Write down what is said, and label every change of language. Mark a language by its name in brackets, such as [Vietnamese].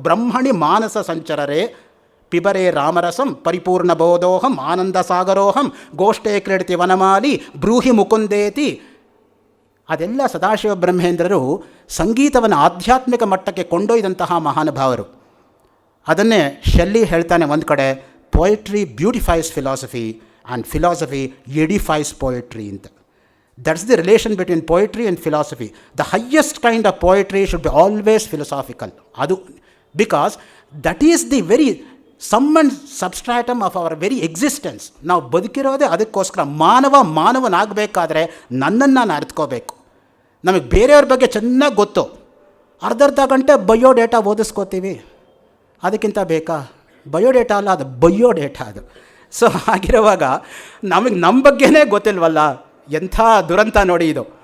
[Sanskrit] ಬ್ರಹ್ಮಣಿ ಮಾನಸ ಸಂಚರರೇ ಪಿಬರೇ ರಾಮರಸಂ ಪರಿಪೂರ್ಣ ಬೋಧೋಹಂ ಆನಂದ ಸಾಗರೋಹಂ ಗೋಷ್ಠೇ ಕ್ರೀಡತಿ ವನಮಾಲಿ ಬ್ರೂಹಿ ಮುಕುಂದೇತಿ. [Kannada] ಅದೆಲ್ಲ ಸದಾಶಿವ ಬ್ರಹ್ಮೇಂದ್ರರು ಸಂಗೀತವನ್ನು ಆಧ್ಯಾತ್ಮಿಕ ಮಟ್ಟಕ್ಕೆ ಕೊಂಡೊಯ್ದಂತಹ ಮಹಾನುಭಾವರು. ಅದನ್ನೇ ಶೆಲ್ಲಿ ಹೇಳ್ತಾನೆ ಒಂದು ಕಡೆ, [English] Poetry beautifies philosophy and philosophy edifies poetry ಅಂತ. That's the relation between poetry and philosophy. The highest kind of poetry should be always philosophical. Adu, because that is the very sum and substratum of our very existence. [Kannada] ನಾವು ಬದುಕಿರೋದೇ ಅದಕ್ಕೋಸ್ಕರ. ಮಾನವನಾಗಬೇಕಾದ್ರೆ ನನ್ನನ್ನು ನಾನು ಅರ್ಥಕೋಬೇಕು. ನಮಗೆ ಬೇರೆಯವ್ರ ಬಗ್ಗೆ ಚೆನ್ನಾಗಿ ಗೊತ್ತು, ಅರ್ಧ ಗಂಟೆ ಬಯೋಡೇಟಾ ಓದಿಸ್ಕೋತೀವಿ, ಅದಕ್ಕಿಂತ ಬೇಕಾ? ಬಯೋಡೇಟಾ ಅಲ್ಲ, ಅದು ಬಯೋಡೇಟಾ ಅದು. ಸೊ ಹಾಗಿರುವಾಗ ನಮಗೆ ನಮ್ಮ ಬಗ್ಗೆನೇ ಗೊತ್ತಿಲ್ವಲ್ಲ, ಎಂಥ ದುರಂತ ನೋಡಿ ಇದು.